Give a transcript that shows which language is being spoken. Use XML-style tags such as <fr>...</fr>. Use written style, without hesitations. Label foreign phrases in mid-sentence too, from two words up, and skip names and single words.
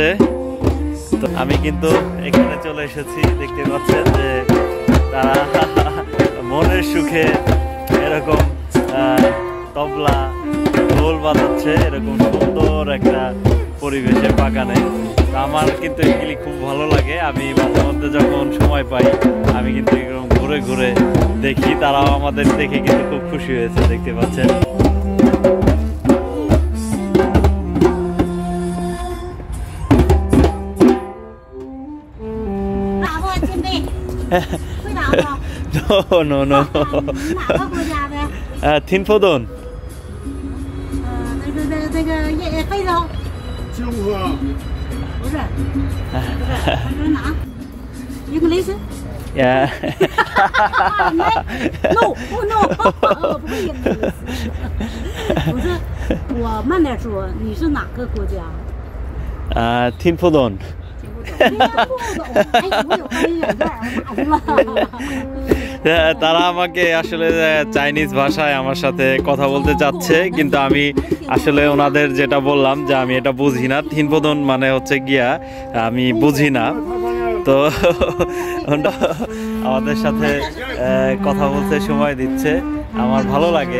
<bn>তো আমি কিন্তু এখানে চলে এসেছি, দেখতে পাচ্ছেন যে তারা মনের সুখে এরকম তবলা ঢোল বাজাচ্ছে, এরকম সুন্দর একটা পরিবেশে বাগানে। আমার কিন্তু এগুলি খুব ভালো লাগে। আমি মাঝে মধ্যে যখন সময় পাই আমি কিন্তু এরকম ঘুরে ঘুরে দেখি, তারাও আমাদের দেখে কিন্তু খুব খুশি হয়েছে, দেখতে পাচ্ছেন।</bn> <en>No.</en> <zh>听不懂。这个非洲。中国。不是。他说哪？English。</zh> <en>Yeah.</en> <zh>No， 我不会英语。不是，我慢点说，你是哪个国家？听不懂。</zh> <bn>তারা আমাকে আসলে চাইনিজ ভাষায় আমার সাথে কথা বলতে চাচ্ছে, কিন্তু আমি আসলে ওনাদের যেটা বললাম যে আমি এটা বুঝি না। থিনপোদন মানে হচ্ছে গিয়া আমি বুঝি না। তো আমাদের সাথে কথা বলতে সময় দিচ্ছে, আমার ভালো লাগে।</bn>